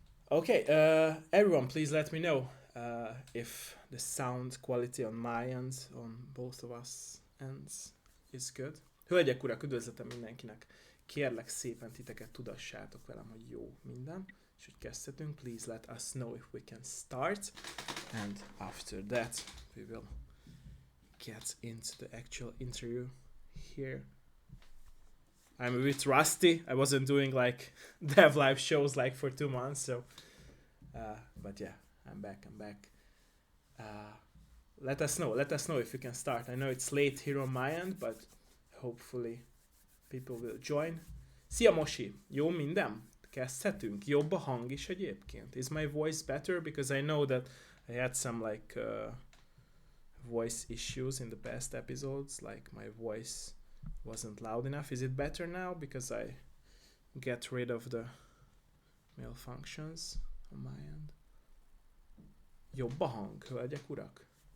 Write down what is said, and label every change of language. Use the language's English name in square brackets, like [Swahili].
[English] Okay, everyone, please let me know if the sound quality on my end, on both of us ends, is good. [Hungarian] Hölgyek, urak, üdvözletem mindenkinek! Kérlek szépen titeket tudassátok velem, hogy jó minden, és hogy kezdhetünk. [English] Please let us know if we can start, and after that we will get into the actual interview here. I'm a bit rusty. I wasn't doing like dev live shows like for 2 months, so but yeah, I'm back. Let us know if you can start. I know it's late here on my end, but hopefully people will join. [Hungarian] Szia Mosi! Jó minden? Kezdhetünk? Jobb a hang is egyébként. [English] Is my voice better? Because I know that I had some like voice issues in the past episodes, like my voice wasn't loud enough. Is it better now because I get rid of the malfunctions on my end? [Hungarian] Jobb a hang, hölgyek, urak?